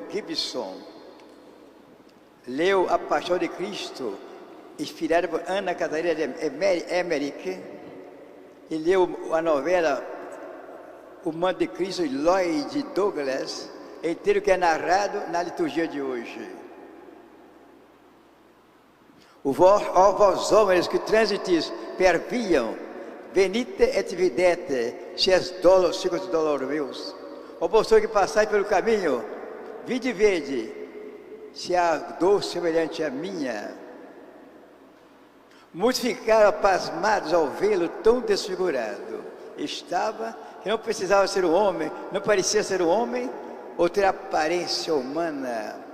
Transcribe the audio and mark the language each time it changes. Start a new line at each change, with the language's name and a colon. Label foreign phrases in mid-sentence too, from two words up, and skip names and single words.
Portuguese: Gibson, leu A Paixão de Cristo, inspirada por Ana Catarina de Emmerich, e leu a novela O Manto de Cristo, de Lloyd Douglas, inteiro que é narrado na liturgia de hoje. Ó vós homens que
Latin: transitis per viam, venite et videte, se és dolor meus.
Portuguese: Ó você que passais pelo caminho, vinde e vede, se há dor semelhante à minha. Muitos ficaram pasmados ao vê-lo tão desfigurado. Estava, que não precisava ser um homem, não parecia ser um homem, ou ter aparência humana.